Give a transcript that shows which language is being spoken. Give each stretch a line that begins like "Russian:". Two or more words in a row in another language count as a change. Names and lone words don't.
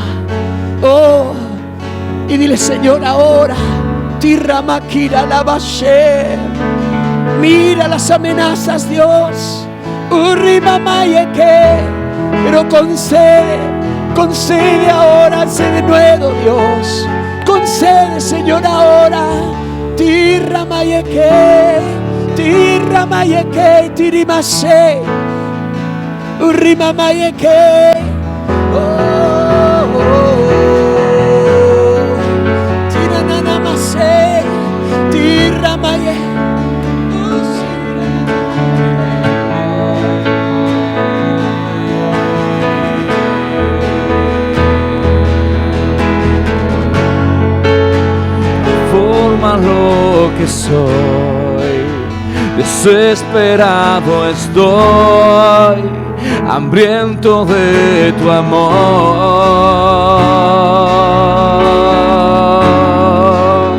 Spanish: Oh, y dile: Señor, ahora, Tirramakira Lavashe. Mira las amenazas, Dios. Urrimamayeke. Pero concede ahora ese denuedo, Dios. Concede, Señor, ahora. Tirramayeke, Tirimase. Urrimamayeke. Tirananamase, Tiramaye. Forma lo que soy, desesperado estoy, hambriento de tu amor.